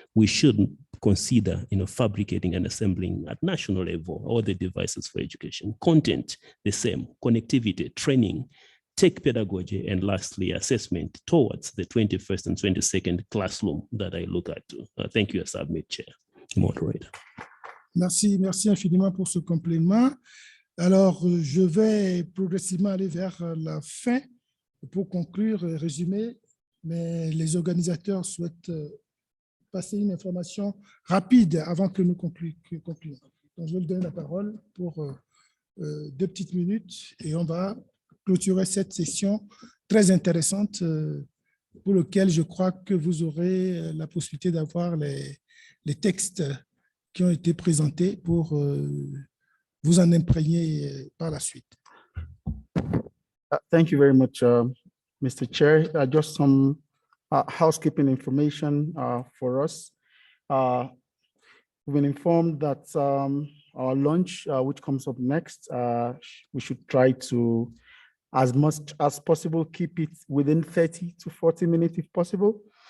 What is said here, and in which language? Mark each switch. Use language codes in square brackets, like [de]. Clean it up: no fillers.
[en] We shouldn't consider, fabricating and assembling at national level all the devices for education. Content, the same, connectivity, training, tech pedagogy, and lastly, assessment towards the 21st and 22nd classroom that I look at. Thank you, Submit Chair, Moderator. [fr] Merci infiniment pour ce complément. Alors, je vais progressivement aller vers la fin pour conclure et résumer, mais les organisateurs souhaitent passer une information rapide avant que nous concluions. Donc, je vais lui donner la parole pour 2 petites minutes et on va clôturer cette session très intéressante pour laquelle je crois que vous aurez la possibilité d'avoir les textes qui ont été présentés pour vous en imprégner par la suite. [en] Thank you very much, Mr. Chair. Just some housekeeping information for us. We've been informed that our lunch, which comes up next, we should try to, as much as possible, keep it within 30 to 40 minutes if possible.